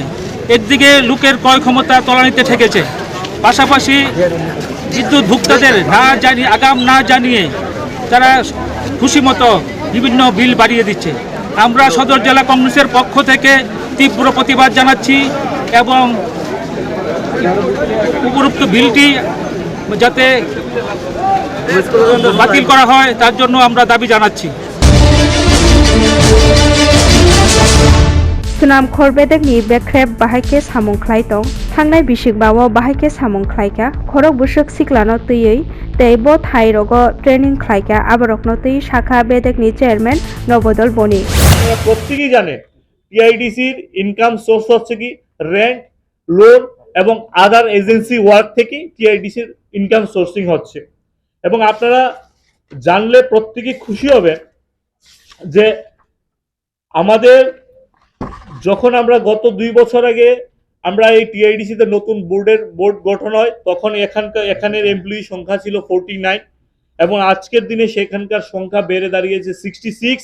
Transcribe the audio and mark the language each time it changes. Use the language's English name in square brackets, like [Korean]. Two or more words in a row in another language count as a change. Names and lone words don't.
[Bangla] একদিকে লোকের ক্রয় ক্ষমতা তলানিতে ঠেকেছে, পাশাপাশি বিদ্যুৎ ভোক্তাদের আগাম না জানিয়ে তারা খুশি মতো বিভিন্ন বিল বাড়িয়ে দিচ্ছে। আমরা সদর জেলা কংগ্রেসের পক্ষ থেকে তীব্র প্রতিবাদ জানাচ্ছি এবং উপরোক্ত বিলটি যাতে বাতিল করা হয় তার জন্য আমরা দাবি জানাচ্ছি। [Kok Borok] सुनाम खरबेदेकनि बेख्रेब बाहायके सामुं ख्लाइतं थांनाय बिसिकबावो बाहायके सामुं ख्लाइका खरक बुसक सिक्लानो तैयै तैबो थाइरगो ट्रेनिं ख्लाइका आबारकनो तै शाखा बेदेकनि चेयरमैन नवदल बनि। [Bangla] প্রত্যেকেই জানে টিআইডিসির [English] income source [Bangla] হচ্ছে কি [English] rent, loan [Bangla] এবং [English] other agency work [Bangla] থেকে টিআইডিসির [English] income sourcing [Bangla] হচ্ছে। এবং আপনারা জানলে প্রত্যেকেই খুশি হবেন যে আমাদের যখন আমরা গত 2 বছর আগে আমরা এই টিআইডিসিতে নতুন বোর্ড গঠন হয়, তখন এখানের এমপ্লয়ি সংখ্যা ছিল 49 এবং আজকের দিনে সেখানকার সংখ্যা বেড়ে দাঁড়িয়েছে 66।